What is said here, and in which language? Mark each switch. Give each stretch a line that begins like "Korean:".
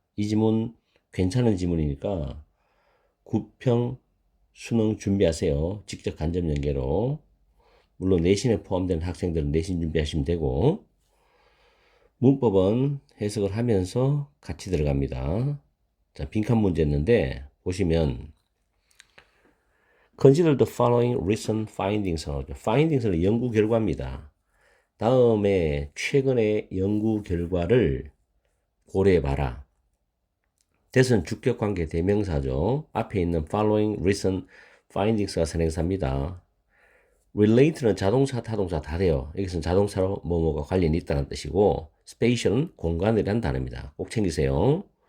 Korean: 이 지문 괜찮은 지문이니까 9평 수능 준비하세요. 직접 간접 연계로. 물론 내신에 포함되는 학생들은 내신 준비하시면 되고, 문법은 해석을 하면서 같이 들어갑니다. 자, 빈칸 문제였는데 보시면
English: Consider the following recent findings.
Korean: findings는 연구 결과입니다. 다음에 최근의 연구 결과를 고려해봐라. that은 주격관계 대명사죠. 앞에 있는
English: following recent findings
Korean: 가 선행사입니다. relate는 자동차, 타동사 다 돼요. 여기서는 자동차로 뭐뭐가 관련이 있다는 뜻이고, spatial은 공간이라는 단어입니다. 꼭 챙기세요.